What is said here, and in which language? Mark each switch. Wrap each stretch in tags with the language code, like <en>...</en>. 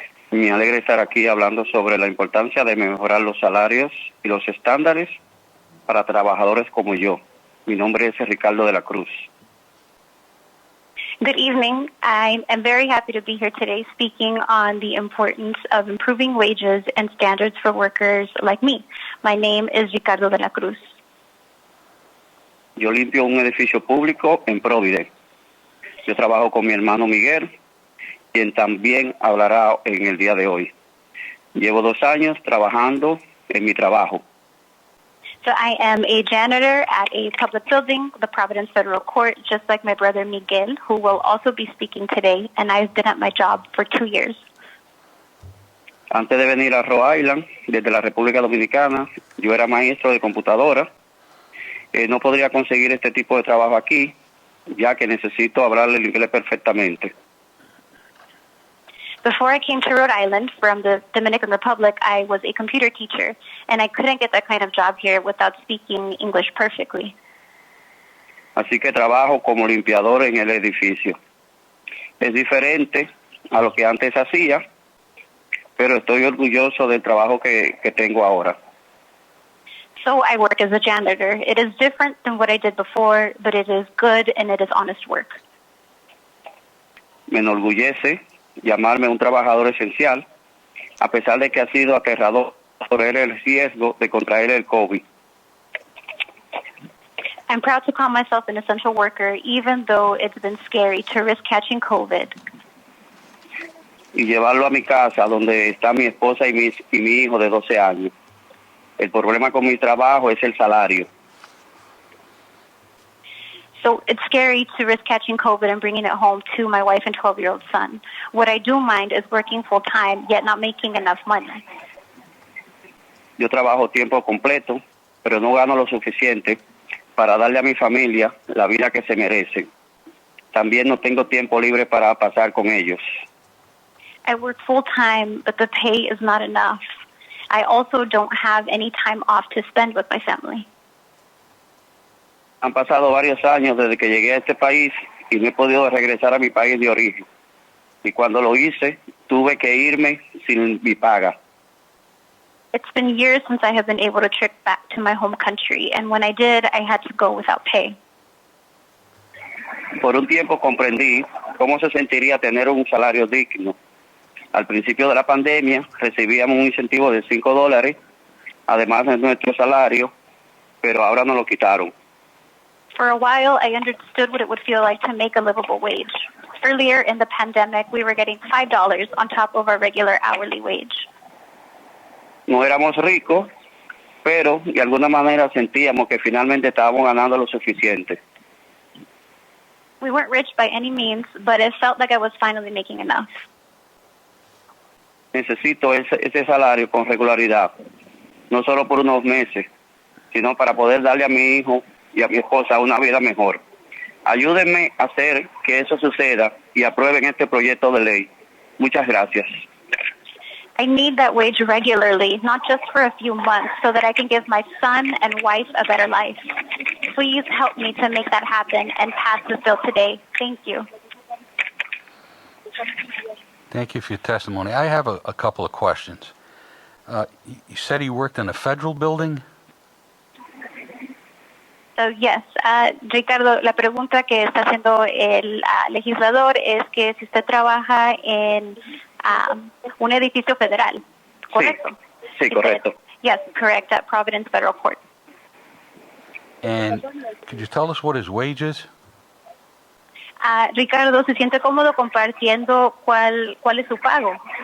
<es>Me alegra estar aquí hablando sobre la importancia de mejorar los salarios y los estándares para trabajadores como yo. Mi nombre es Ricardo De La Cruz.</es> <en>Good evening. I am very happy to be here today speaking on the importance of improving wages and standards for workers like me. My name is Ricardo De La Cruz.</en> <es>Yo limpio un edificio público en Providence. Yo trabajo con mi hermano Miguel, quien también hablará en el día de hoy. Llevo 2 años trabajando en mi trabajo.</es> <en>So I am a janitor at a public building, the Providence Federal Court, just like my brother Miguel, who will also be speaking today, and I've been at my job for 2 years.</en> <es>Antes de venir a Rhode Island, desde la República Dominicana, yo era maestro de computadora. No podría conseguir este tipo de trabajo aquí, ya que necesito hablarle el inglés perfectamente.</es> <en>Before I came to Rhode Island from the Dominican Republic, I was a computer teacher, and I couldn't get that kind of job here without speaking English perfectly.</en> <es>Así que trabajo como limpiador en el edificio. Es diferente a lo que antes hacía, pero estoy orgulloso del trabajo que tengo ahora.</es> <en>So I work as a janitor. It is different than what I did before, but it is good and it is honest work.</en> <es>Me enorgullece llamarme un trabajador esencial, a pesar de que ha sido aterrador correr el riesgo de contraer el COVID.</es> <en>I'm proud to call myself an essential worker, even though it's been scary to risk catching COVID.</en> <es>Y llevarlo a mi casa, donde está mi esposa y mi hijo de 12 años. El problema con mi trabajo es el salario.</es> <en>So it's scary to risk catching COVID and bringing it home to my wife and 12-year-old son. What I do mind is working full-time, yet not making enough money.</en> <es>Yo trabajo tiempo completo, pero no gano lo suficiente para darle a mi familia la vida que se merecen. También no tengo tiempo libre para pasar con ellos.</es> <en>I work full-time, but the pay is not enough. I also don't have any time off to spend with my family.</en> <es>Han pasado varios años desde que llegué a este país y no he podido regresar a mi país de origen. Y cuando lo hice, tuve que irme sin mi paga.</es> <en>It's been years since I have been able to trip back to my home country, and when I did, I had to go without pay.</en> <es>Por un tiempo comprendí cómo se sentiría tener un salario digno. Al principio de la pandemia recibíamos un incentivo de $5, además de nuestro salario, pero ahora nos lo quitaron.</es> <en>For a while, I understood what it would feel like to make a livable wage. Earlier in the pandemic, we were getting $5 on top of our regular hourly wage.</en> <es>No éramos ricos, pero de alguna manera sentíamos que finalmente estábamos ganando lo suficiente.</es> <en>We weren't rich by any means, but it felt like I was finally making enough.</en> <es>Necesito ese salario con regularidad, no solo por unos meses, sino para poder darle a mi hijo y a mi esposa una vida mejor. Ayúdenme a hacer que eso suceda y aprueben este proyecto de ley. Muchas gracias.</es> <en>I need that wage regularly, not just for a few months, so that I can give my son and wife a better life. Please help me to make that happen and pass this bill today. Thank you. Thank you for your testimony. I have a couple of questions. You said he worked in a federal building? So yes,</en> <es>Ricardo, la pregunta que está haciendo el legislador es que si usted trabaja en un edificio federal, ¿correcto? Sí, correcto.</es> <en>Yes, correct, at Providence Federal Court. And could you tell us what his wage is?</en> <es>Ricardo, ¿se siente cómodo compartiendo cuál es su pago?</es>